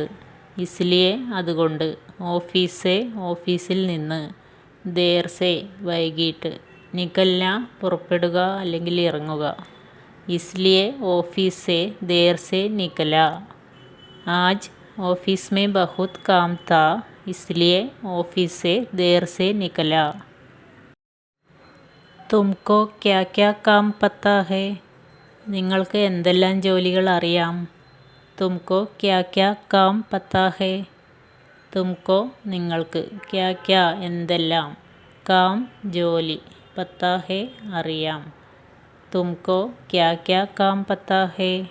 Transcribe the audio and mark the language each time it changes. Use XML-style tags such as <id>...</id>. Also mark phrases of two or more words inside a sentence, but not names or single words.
<ml>ഇസ്ലിയെ അതുകൊണ്ട്,</ml> <hi>ऑफिस से</hi> <ml>ഓഫീസിൽ നിന്ന്,</ml> <hi>देर से</hi> <ml>വൈകിട്ട്, നിക്കൽന പുറപ്പെടുക അല്ലെങ്കിൽ ഇറങ്ങുക.</ml> <hi>इसलिए ऑफिस से देर से निकला. आज ऑफिस में बहुत काम था इसलिए ऑफिस से देर से निकला. तुमको क्या क्या काम पता है?</hi> <ml>നിങ്ങൾക്ക് എന്തെല്ലാം ജോലികൾ അറിയാം?</ml> <hi>तुमको क्या क्या काम पता है. തുംകോ നിങ്ങൾക്ക്, क्या क्या എന്തെല്ലാം, കാം ജോലി, पता है അറിയാം. तुमको क्या क्या काम पता है.</hi>